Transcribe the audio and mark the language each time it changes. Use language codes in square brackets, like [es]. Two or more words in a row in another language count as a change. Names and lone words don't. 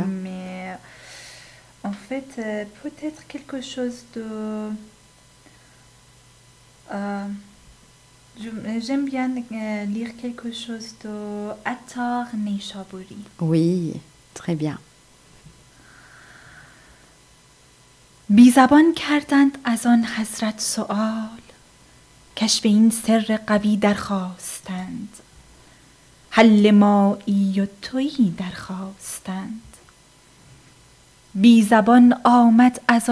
[fr] Mais en fait, peut-être quelque chose de... j'aime bien lire quelque chose de Attar Neyshaburi. Oui, très bien. [fa] بی زبان کردند از آن حضرت سؤال کشف این سر قوی درخواستند حل مایی و تویی درخواستند بی زبان آمد از